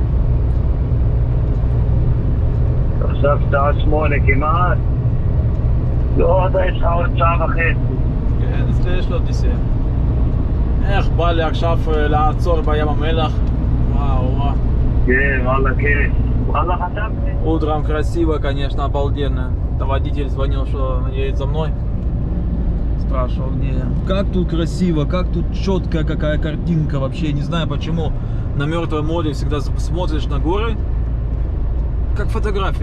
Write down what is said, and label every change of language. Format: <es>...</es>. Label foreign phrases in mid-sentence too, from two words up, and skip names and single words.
<he>עכשיו שעה 8 כמעט. לא, אתה יש לך עוד שעה וחצי. כן, אצלי יש לו נסיעה. איך בא לי עכשיו לעצור בים המלח? Вау, вау. כן, וואלה, כן. וואלה, חשבתי.</he> <ru>Утром красиво, конечно, обалденно. Это водитель звонил, что едет за мной. Спрашивал мне, как тут красиво, как тут четкая какая картинка. Вообще, я не знаю почему на Мертвое море всегда смотришь на горы, как фотография.</ru>